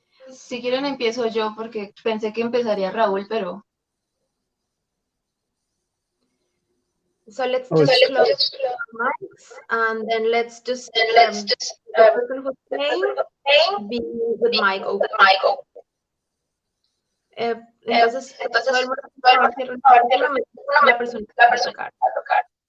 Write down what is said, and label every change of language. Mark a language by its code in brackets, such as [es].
[es] Si quieren empiezo yo porque pensé que empezaría Raúl, pero... [en] So let's just close mics, and then let's just the person who's playing be with mic open. [es] Entonces todo el mundo la persona que va a tocar.